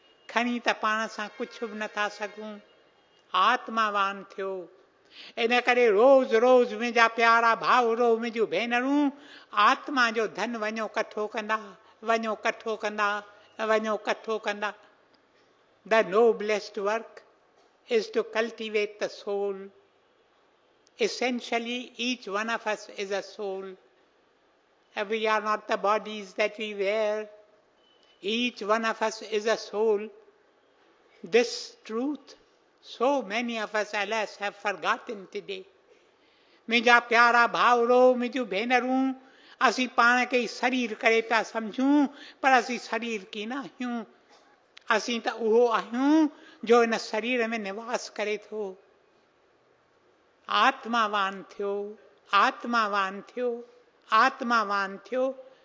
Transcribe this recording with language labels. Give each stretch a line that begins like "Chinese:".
Sindhi: खणी त पाण सां कुझु बि नथा सघूं। आत्मावान थियो। इन करे रोज़ रोज़ मुंहिंजा प्यारा भाउरो, मुंहिंजूं भेनरूं आत्मा जो धन वञो कठो कंदा, वञो कठो कंदा, वञो कठो कंदा।
English: The noblest work is to cultivate the soul. Essentially, each one of us is a soul. We are not the bodies that we wear. Each one of us is a soul. This truth, so many of us, alas, have forgotten today.
Sindhi: मुंहिंजा प्यारा भाउरो, मुंहिंजूं भेनरूं, असीं पाण खे शरीर करे पिया सम्झूं, पर असीं शरीर कीन आहियूं। असीं त उहो आहियूं जो इन शरीर में निवास करे थो। आत्मावान थियो, आत्मावान थियो, आत्मावान थियो।